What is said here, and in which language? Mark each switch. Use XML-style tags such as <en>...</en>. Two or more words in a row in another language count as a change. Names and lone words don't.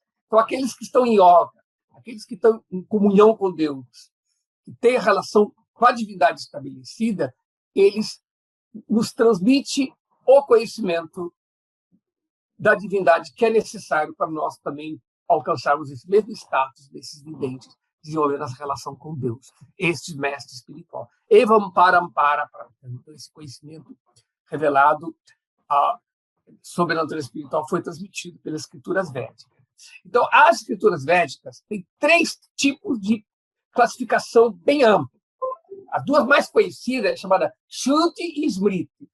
<pt>Então, aqueles que estão em yoga, aqueles que estão em comunhão com Deus, que têm a relação com a divindade estabelecida, eles nos transmitem o conhecimento da divindade que é necessário para nós também alcançarmos esse mesmo status desses videntes, desenvolvendo essa relação com Deus, este mestre espiritual.</pt> <sa>एवं परम्परा,</sa> <pt>então esse conhecimento revelado sobre a natureza espiritual foi transmitido pelas escrituras védicas. Então, as escrituras védicas têm 3 tipos de classificação bem ampla. As 2 mais conhecidas é chamada Shruti e Smriti.</pt>